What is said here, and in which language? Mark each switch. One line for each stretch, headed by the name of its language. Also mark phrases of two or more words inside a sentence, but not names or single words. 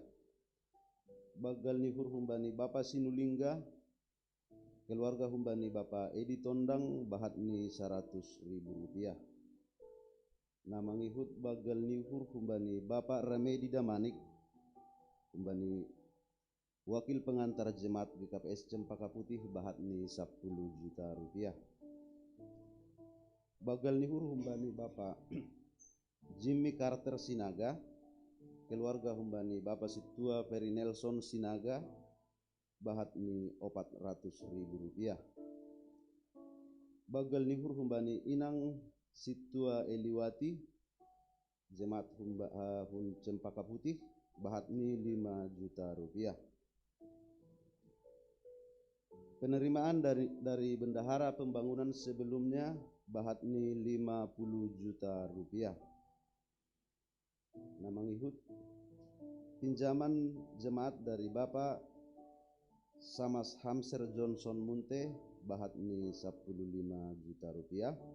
Batak Simalungun: Bagal nihur humbani Bapak Sinulingga, keluarga humbani Bapak Edi Tondang, bahatni 100.000 rupiah. Nama ngihut bagal nihur humbani Bapak Ramedi Damanik, humbani
Indonesian: wakil pengantar jemaat
Batak Simalungun: GKPS Cempaka Putih, bahatni 10
Indonesian: juta rupiah.
Batak Simalungun: Bagal nihur humbani Bapak Jimmy Carter Sinaga, keluarga humbani Bapak Situa Ferry Nelson Sinaga, bahatni 400.000 rupiah. Bagal nihur humbani Inang Situa Eliwati, jemaat Cempaka Putih, bahatni 5
Indonesian: juta rupiah. Penerimaan dari bendahara pembangunan sebelumnya, bahatni 50 juta rupiah.
Batak Simalungun: Nama ngihut
Indonesian: pinjaman jemaat dari
Batak Simalungun: Bapak Samas Hamser Johnson Munte, bahatni 15
Indonesian: juta rupiah.